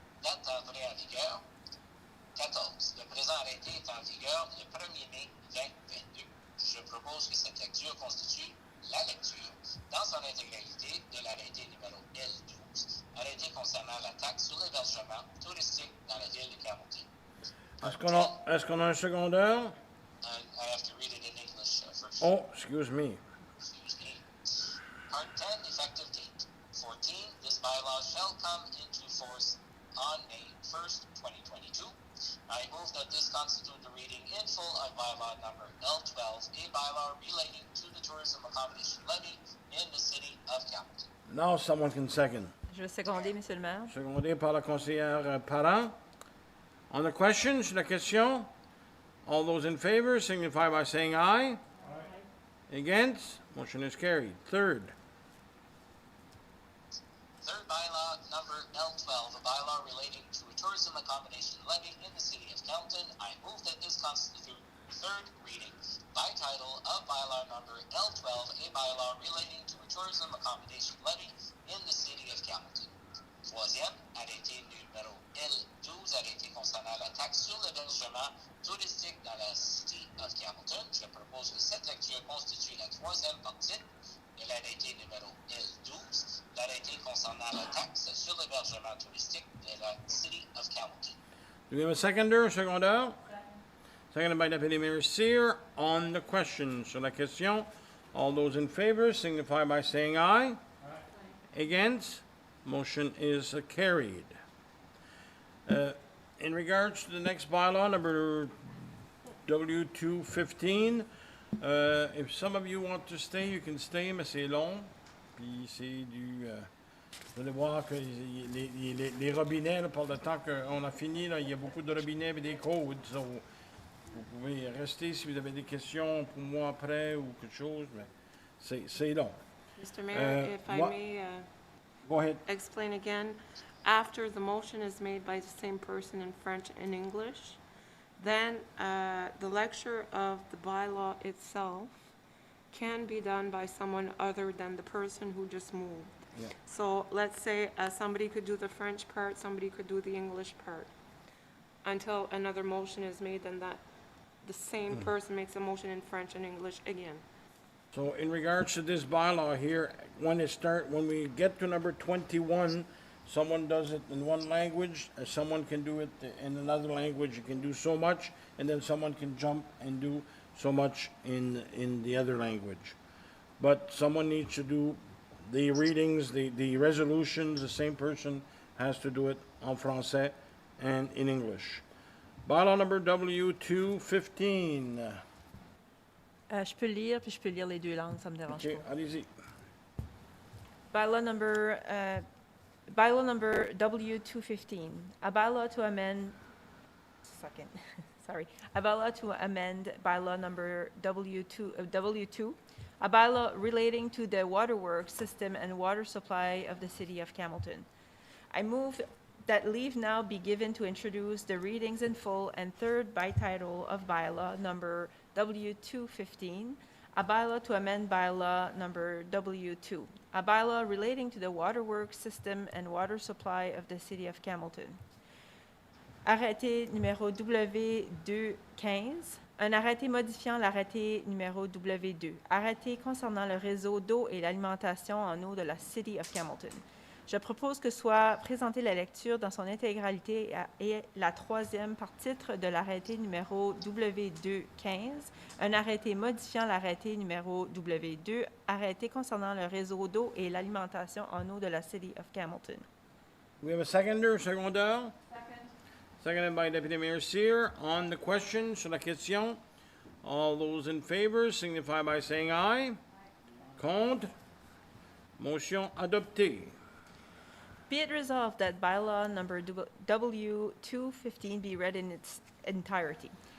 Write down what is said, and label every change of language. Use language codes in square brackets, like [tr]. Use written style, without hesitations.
[fr] Date d'entrée en vigueur. 14. Le présent arrêté est en vigueur le 1er mai 2022. Je propose que cette lecture constitue la lecture dans son intégralité de l'arrêté numéro L12, arrêté concernant la taxe sur l'hébergement touristique dans la ville de Carleton. Est-ce qu'on a un secondeur? [en] I have to read it in English first. Oh, excuse me. Excuse me. Part 10, effective date. 14. This bylaw shall come into force on May 1st, 2022. I move that this constitute the reading in full of bylaw number L12, a bylaw relating to the tourism accommodation levy in the city of Carleton. Now someone can second. [fr] Je vais seconder, Monsieur le maire. Secondé par la conseillère Parent. [en] On the question, [fr] sur la question, [en] all those in favor signify by saying aye. Aye. Against? Motion is carried. Third. Third bylaw number L12, a bylaw relating to a tourism accommodation levy in the city of Carleton. I move that this constitute third reading by title of bylaw number L12, a bylaw relating to a tourism accommodation levy in the city of Carleton. [fr] Troisième, arrêté numéro L12, arrêté concernant la taxe sur l'hébergement touristique dans la city of Carleton. Je propose que cette lecture constitue la troisième partie de l'arrêté numéro L12, l'arrêté concernant la taxe sur l'hébergement touristique de la city of Carleton. [en] Do we have a seconder, secondeur? Seconded by Deputy Mayor Cyr. On the question, [fr] sur la question, [en] all those in favor signify by saying aye. Aye. Against? Motion is carried. In regards to the next bylaw, number W215, if some of you want to stay, you can stay, [fr] mais c'est long. Puis c'est du... vous allez voir que les robinets, là, par le temps qu'on a fini, là, il y a beaucoup de robinets et des codes. So, vous pouvez rester si vous avez des questions pour moi après ou quelque chose, mais c'est long. [en] Mr. Mayor, if I may Go ahead. explain again, after the motion is made by the same person in French and English, then the lecture of the bylaw itself can be done by someone other than the person who just moved. Yeah. So let's say somebody could do the French part, somebody could do the English part. Until another motion is made, then that the same person makes a motion in French and English again. So in regards to this bylaw here, when we get to number 21, someone does it in one language, someone can do it in another language, you can do so much, and then someone can jump and do so much in the other language. But someone needs to do the readings, the resolutions, the same person has to do it [fr] en français [en] and in English. Bylaw number W215. [fr] Je peux lire, puis je peux lire les deux langues, ça me dérange [en] Okay, [fr] pas. allez-y. [en] Bylaw number W215, a bylaw to amend, sorry, a bylaw to amend bylaw number W2, a bylaw relating to the waterworks system and water supply of the city of Campbellton. I move that leave now be given to introduce the readings in full and third by title of bylaw number W215, a bylaw to amend bylaw number W2, a bylaw relating to the waterworks system and water supply of the city of Campbellton. [fr] Arrêté numéro W215, un arrêté modifiant l'arrêté numéro W2, arrêté concernant le réseau d'eau et l'alimentation en eau de la City of Campbellton. Je propose que soit présentée la lecture dans son intégralité et la troisième par titre de l'arrêté numéro W215, un arrêté modifiant l'arrêté numéro W2, arrêté concernant le réseau d'eau et l'alimentation en eau de la City of Campbellton. [en] We have a seconder, secondeur? Seconded by Deputy Mayor Cyr. On the question, [fr] sur la question, [en] all those in favor signify by saying aye. [fr] Contre? Motion adoptée. [en] Be it resolved that bylaw number W215 be read in its entirety.